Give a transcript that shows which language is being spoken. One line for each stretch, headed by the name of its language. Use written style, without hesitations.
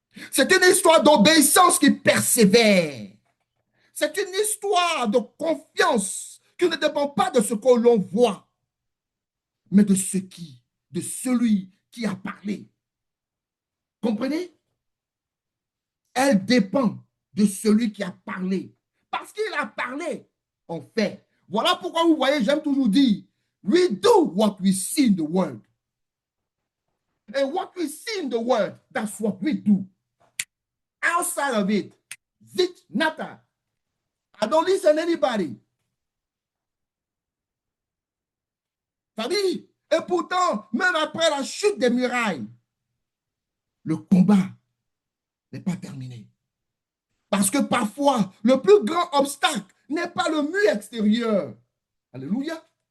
French: C'est une histoire d'obéissance qui persévère. C'est une histoire de confiance qui ne dépend pas de ce que l'on voit, mais de de celui qui a parlé. Comprenez? Elle dépend de celui qui a parlé. Parce qu'il a parlé, on fait. Voilà pourquoi vous voyez, j'aime toujours dire,
English: we do what we see in the world. And what we see in the world, that's what we do. Outside of it, zit nata. I don't listen to anybody.
French: Famille, et pourtant, même après la chute des murailles, le combat n'est pas terminé. Parce que parfois, le plus grand obstacle n'est pas le mur extérieur. Alléluia.